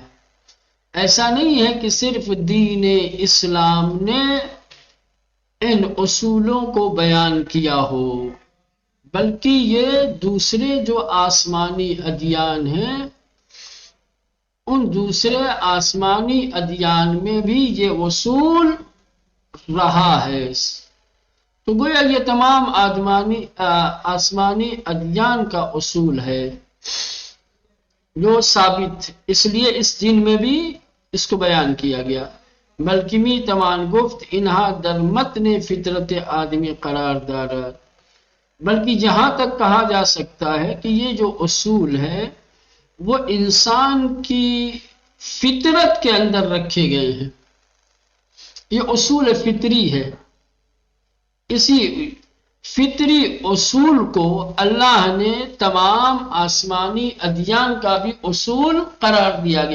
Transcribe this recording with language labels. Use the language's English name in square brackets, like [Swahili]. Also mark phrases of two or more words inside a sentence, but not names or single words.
[Urdu] ایسا نہیں ہے کہ صرف دین اسلام نے ان اصولوں کو بیان کیا ہو، بلکہ یہ دوسرے جو آسمانی ادیان ہیں، ان دوسرے آسمانی ادیان میں بھی یہ اصول رہا ہے. تو گویا یہ تمام آسمانی ادیان کا اصول ہے جو ثابت، اس لیے اس دین میں بھی اس کو بیان کیا گیا. [Persian] بلکہ می تمان گفت انہا در متن فطرت آدمی قرار دارد، [Urdu] بلکہ یہاں تک کہا جا سکتا ہے کہ یہ جو اصول ہے وہ انسان کی فطرت کے اندر رکھے گئے ہیں. یہ اصول فطری ہے. اسی فطری اصول کو اللہ نے تمام آسمانی ادیان کا بھی اصول قرار دیا گیا.